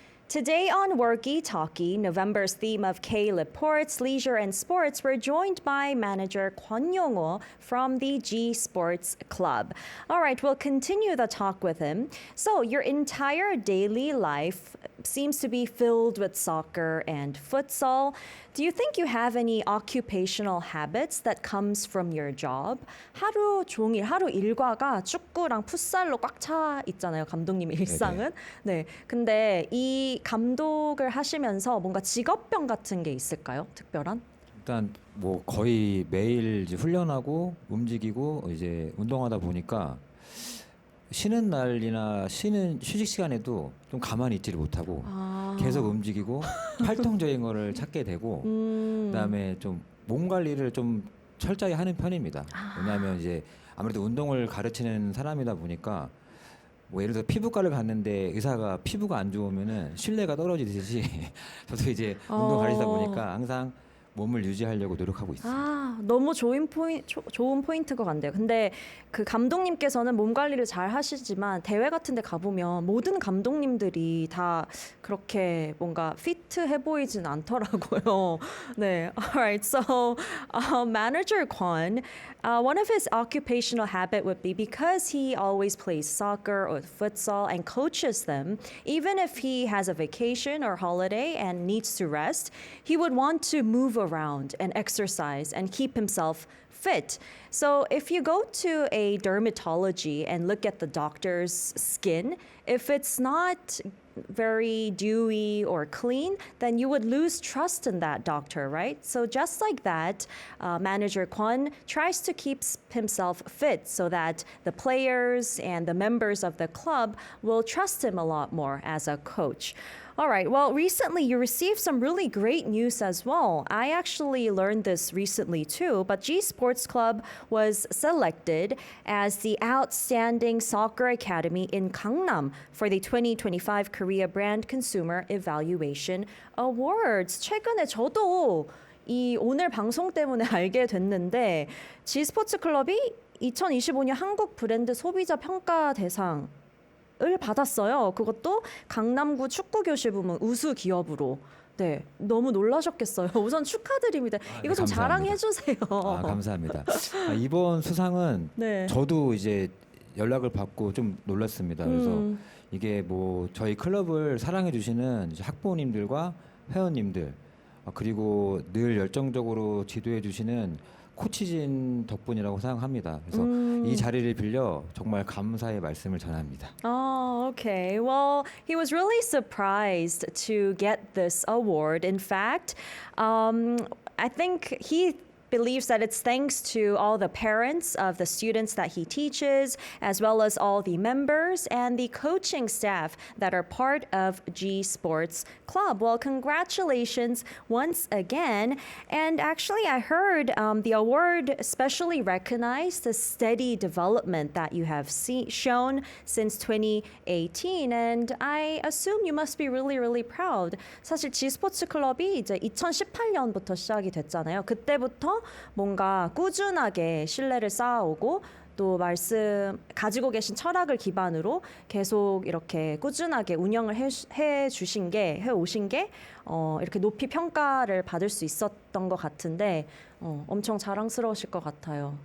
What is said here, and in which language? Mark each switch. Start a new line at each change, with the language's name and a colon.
English: Today on Worky Talkie, November's theme of K-Reports, Leisure and Sports, we're joined by manager Kwon Yong-ho from the G Sports Club. All right, we'll continue the talk with him. So your entire daily life seems to be filled with soccer and futsal. Do you think you have any occupational habits that comes from your job?
Korean: 하루 종일, 하루 일과가 축구랑 풋살로 꽉 차 있잖아요, 감독님의 일상은. 네. 근데 이 감독을 하시면서 뭔가 직업병 같은 게 있을까요? 특별한? 일단 뭐 거의 매일 이제 훈련하고 움직이고 이제 운동하다 보니까 쉬는 날이나 휴식 시간에도 좀 가만히 있지를 못하고 계속 움직이고 활동적인 거를 찾게 되고 그다음에 좀 몸 관리를 좀 철저히 하는 편입니다. 왜냐하면 이제 아무래도 운동을 가르치는 사람이다 보니까 뭐 예를 들어 피부과를 갔는데 의사가 피부가 안 좋으면은 신뢰가 떨어지듯이 저도 이제 운동 가르치다 보니까 항상 몸을 유지하려고 노력하고 있습니다. 너무 좋은 포인트 것 같네요. 근데 그 감독님께서는 몸 관리를 잘 하시지만 대회 같은 데 가보면 모든 감독님들이 다 그렇게 뭔가 피트해 보이진 않더라고요. 네.
English: Alright, so manager Kwon, one of his occupational habit would be because he always plays soccer or futsal and coaches them, even if he has a vacation or holiday and needs to rest, he would want to move around and exercise and keep himself fit. So if you go to a dermatology and look at the doctor's skin, if it's not very dewy or clean, then you would lose trust in that doctor, right? So just like that, manager Kwon tries to keep himself fit so that the players and the members of the club will trust him a lot more as a coach. All right, well, recently you received some really great news as well. I actually learned this recently too, but G Sports Club was selected as the Outstanding Soccer Academy in Gangnam for the 2025 Korea Brand Consumer Evaluation Awards.
Korean: 최근에 저도 이 오늘 방송 때문에 알게 됐는데 G 스포츠 클럽이 2025년 한국 브랜드 소비자 평가 대상 을 받았어요. 그것도 강남구 축구교실 부문 우수 기업으로. 네, 너무 놀라셨겠어요. 우선 축하드립니다. 이거 좀 자랑해 주세요. 감사합니다. 이번 수상은 네. 저도 이제 연락을 받고 좀 놀랐습니다. 그래서 이게 뭐 저희 클럽을 사랑해 주시는 이제 학부모님들과 회원님들 그리고 늘 열정적으로 지도해 주시는 코치진 덕분이라고 생각합니다. 그래서 이 자리를 빌려 정말 감사의 말씀을 전합니다.
English: Oh, okay. Well, he was really surprised to get this award. In fact, I think he believes that it's thanks to all the parents of the students that he teaches, as well as all the members and the coaching staff that are part of G Sports Club. Well, congratulations once again. And actually, I heard the award especially recognized the steady development that you have shown since 2018. And I assume you must be really, really proud.
Korean: 사실 G 스포츠 클럽이 이제 2018년부터 시작이 됐잖아요. 그때부터 뭔가 꾸준하게 신뢰를 쌓아오고 또 가지고 계신 철학을 기반으로 계속 이렇게 꾸준하게 운영을 해오신 게 이렇게 높이 평가를 받을 수 있었던 것 같은데 엄청 자랑스러우실 것 같아요.